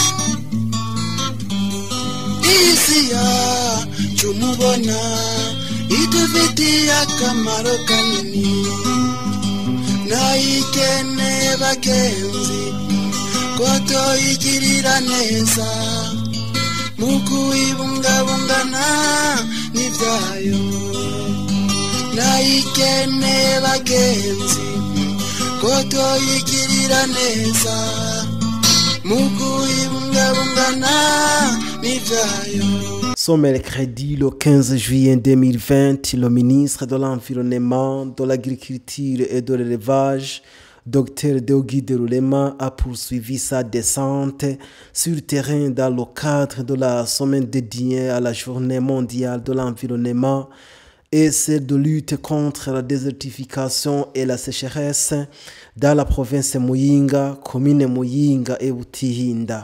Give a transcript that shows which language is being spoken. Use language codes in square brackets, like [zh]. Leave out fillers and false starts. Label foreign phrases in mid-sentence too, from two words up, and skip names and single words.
[rn] isi yacu mubona idufitiye akamaro kanini nayigene bagenzi ko tuyigirira neza mu kuyibungabungana n'ibyayo nayigene bagenzi ko tuyigirira neza mu kuyibungabungana n'ibyayo. [fr] Son mercredi le 15 juillet 2020, le ministre de l'Environnement, de l'Agriculture et de l'Élevage, Dr Deogide Rulema, a poursuivi sa descente sur le terrain dans le cadre de la semaine dédiée à la Journée mondiale de l'environnement et celle de lutte contre la désertification et la sécheresse dans la province de Muyinga, commune Muyinga et Butihinda.